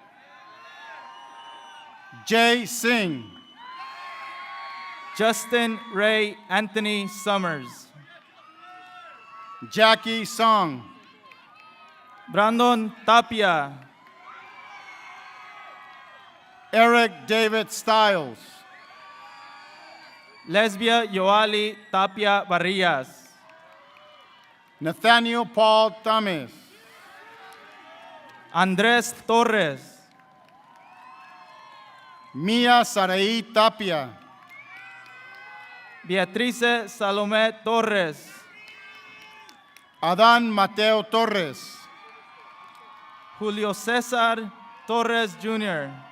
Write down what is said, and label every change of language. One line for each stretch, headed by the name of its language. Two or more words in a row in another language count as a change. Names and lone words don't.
English: Jay Singh. Justin Ray Anthony Summers. Jackie Song. Brandon Tapia. Eric David Stiles. Lesbia Yoali Tapia Barrias. Nathaniel Paul Tames. Andres Torres. Mia Saraí Tapia. Beatrice Salomé Torres. Adán Mateo Torres. Julio Cesar Torres Jr.